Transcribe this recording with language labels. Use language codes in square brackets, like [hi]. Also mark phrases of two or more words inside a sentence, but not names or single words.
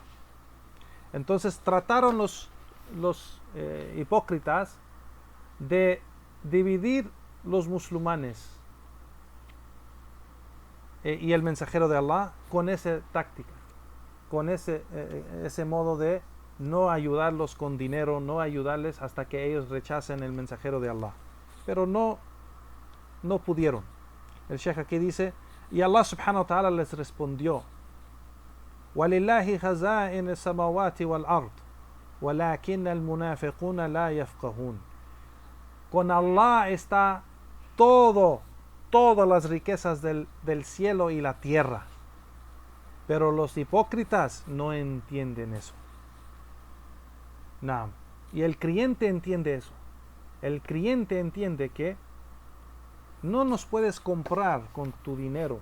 [es] Entonces trataron los hipócritas de dividir los musulmanes y el mensajero de Allah con esa táctica, con ese modo de no ayudarlos con dinero, no ayudarles hasta que ellos rechacen el mensajero de Allah. Pero no pudieron. El Sheikh aquí dice: y Allah [ar] سبحانه وتعالى [es] les respondió: [ar] وَلِلَّهِ خَزَائِنُ السَّمَاوَاتِ وَالْأَرْضِ وَلَكِنَّ الْمُنَافِقُونَ لَا يَفْقَهُونَ. [es] Con Allah está todas las riquezas del cielo y la tierra. Pero los hipócritas no entienden eso. No. Y el creyente entiende eso. El creyente entiende que no nos puedes comprar con tu dinero.